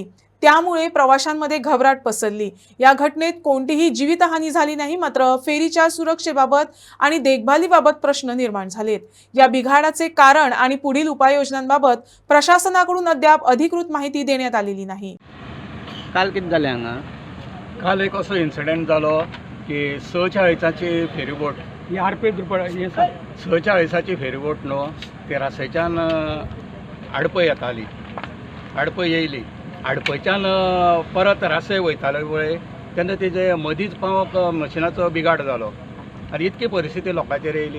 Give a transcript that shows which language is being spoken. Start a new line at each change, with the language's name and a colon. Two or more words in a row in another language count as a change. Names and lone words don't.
Marathi: त्यामुळे प्रवाशांमध्ये घबराट पसरली। या घटनेत कोणतीही जीवितहानी झाली नाही, मात्र फेरीच्या सुरक्षेबाबत आणि देखभालीबाबत प्रश्न निर्माण झालेत। या बिघाडाचे कारण आणि पुढील उपाययोजनांबाबत प्रशासनाकडून अद्याप अधिकृत माहिती देण्यात आलेली नाही।
Konkani: काल कितें जालें हांगा? काल एक असो इन्सिडेंट जालो की 46ची फेरीबोट ही आरपे दुर्पळ हे 46ची फेरीबोट न्हू ते रासयच्यान आडपय येताली, आडपय येयली, आडपयच्यान परत रासय वयताले पळय तेन्ना तेजे मदींच पावोवंक मशिनाचो बिगाड जालो आनी इतकी परिस्थिती लोकांचेर येयली।